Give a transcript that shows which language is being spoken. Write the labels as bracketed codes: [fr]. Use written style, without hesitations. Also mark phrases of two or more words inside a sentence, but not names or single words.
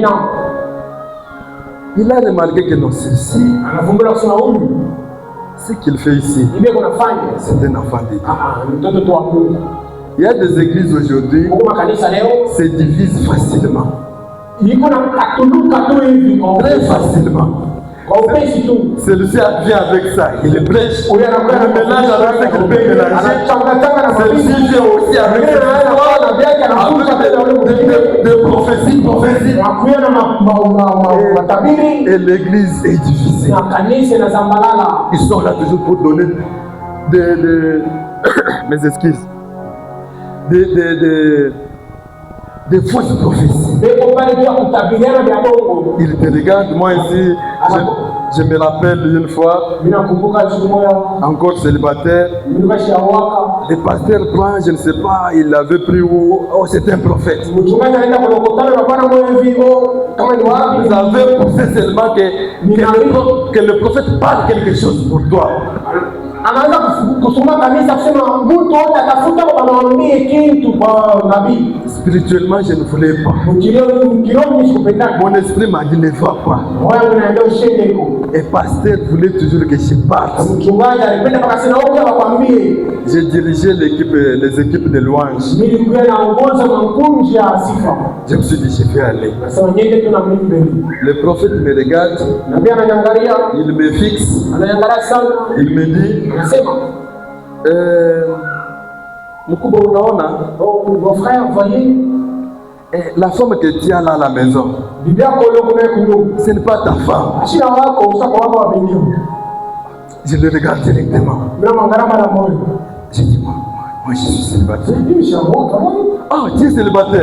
[fr] Il a remarqué que non, ceci, ce qu'il fait ici, c'est un enfant de Dieu. Il y a des églises aujourd'hui qui se divisent facilement. Très facilement. [sw] Kwa upesi tu. [fr] Celui-ci vient avec ça, il prêche. [sw] Huyu anakuwa [fr] Il mélange avec ce qu'il peut mélanger. [sw] anachangachanga na [fr] Celui-ci vient aussi avec [sw] Mwingine anakuwa na vyake anafunza tena ule mwingine. [fr] des prophéties. [sw] Anakuwa na matabiri. [fr] Et l'église est divisée. [sw] Na kanisa inazambalala. [fr] Ils sont là toujours pour donner mes excuses. Des fausses prophéties. Il te regarde, moi ici, je me rappelle une fois, encore célibataire, le pasteur prend, je ne sais pas, il l'avait pris où, oh c'est un prophète. Vous avez poussé seulement que le prophète parle quelque chose pour toi. [sw] Anaanza kusoma kanisa kusema mtu wote atafuta kwa maombi kitu kwa nabii. [fr] Spirituellement, je ne voulais pas. Mon esprit m'a dit ne va pas. Et pasteur voulait toujours que je parte. J'ai dirigé les équipes de louange. Je me suis dit je vais aller. Le prophète me regarde. Il me fixe. Il me dit mkubwa, unaona la femme que tu as là à la maison, ce n'est pas ta femme. Je le regarde directement. Je dis moi je suis célibataire. Ah, tu es célibataire.